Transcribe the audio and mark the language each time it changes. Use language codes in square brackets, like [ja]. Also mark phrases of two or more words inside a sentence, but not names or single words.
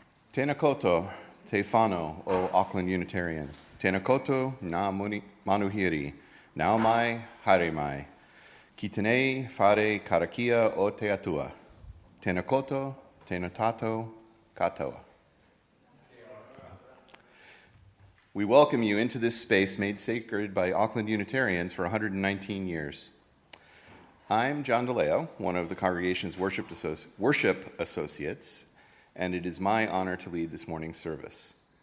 [mi] Tēnā koutou, te whānau o Auckland Unitarian. Tēnā koutou, ngā manuhiri, nau mai, haere mai. Ki tenei whare karakia o te atua. Tēnā koutou, tēnā tātou, katoa. [en] We welcome you into this space made sacred by Auckland Unitarians for 119 years. I'm John DiLeo, one of the congregation's worship associates, and it is my honor to lead this morning's service.